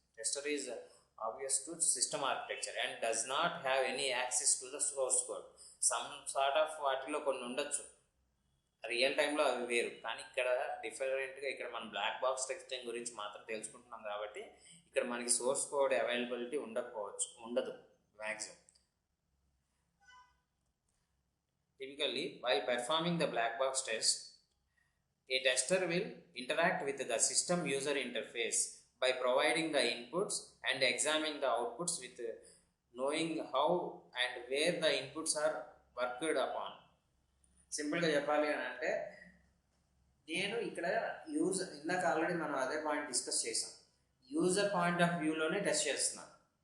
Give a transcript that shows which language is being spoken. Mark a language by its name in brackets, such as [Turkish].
[English] Tester is obvious to system architecture and does not have any access to the source code. [Telugu] Some sort of వాటిలో కొన్ని ఉండొచ్చు, real టైంలో అవి వేరు, కానీ ఇక్కడ డిఫరెంట్గా ఇక్కడ మనం బ్లాక్ బాక్స్ టెస్టింగ్ గురించి మాత్రం తెలుసుకుంటున్నాం కాబట్టి ఇక్కడ మనకి సోర్స్ కోడ్ అవైలబిలిటీ ఉండదు maximum. [English] Typically, while performing the black box test, a tester will interact with the system user interface by providing the inputs and examining the outputs with knowing how and where the inputs are worked upon. [Telugu] సింపుల్గా చెప్పాలి అని అంటే, నేను ఇక్కడ ఇందాక already మనం అదే point discuss చేసాం, యూజర్ పాయింట్ ఆఫ్ వ్యూలోనే టెస్ట్ చేస్తున్నాను.